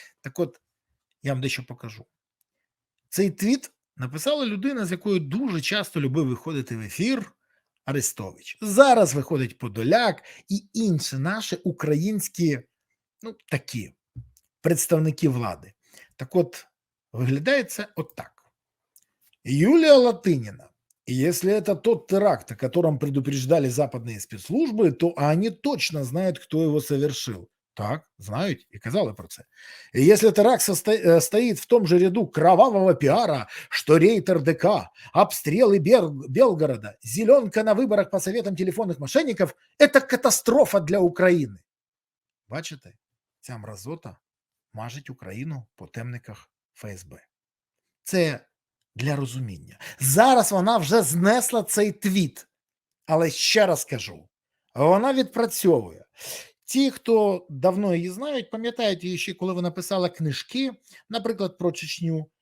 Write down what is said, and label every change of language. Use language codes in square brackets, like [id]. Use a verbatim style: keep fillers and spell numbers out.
[uk] Так от, я вам дещо покажу. Цей твіт написала людина, з якою дуже часто любив виходити в ефір Арестович. Зараз виходить Подоляк і інші наші українські, ну такі представники влади. Так от, виглядає це отак. Юлия Латынина. [ru] И если это тот теракт, о котором предупреждали западные спецслужбы, то они точно знают, кто его совершил. Так, знают и казалось про це. И если теракт состо- э, стоит в том же ряду кровавого пиара, что рейд РДК, обстрелы Бел- Белгорода, зеленка на выборах по советам телефонных мошенников, это катастрофа для Украины. [uk] Бачите, ця мразота мажить Україну по темниках ФСБ. Це для розуміння. Зараз вона вже знесла цей твіт, але ще раз кажу: вона відпрацьовує. Ті, хто давно її знають, пам'ятають її ще, коли вона писала книжки, наприклад, про Чечню.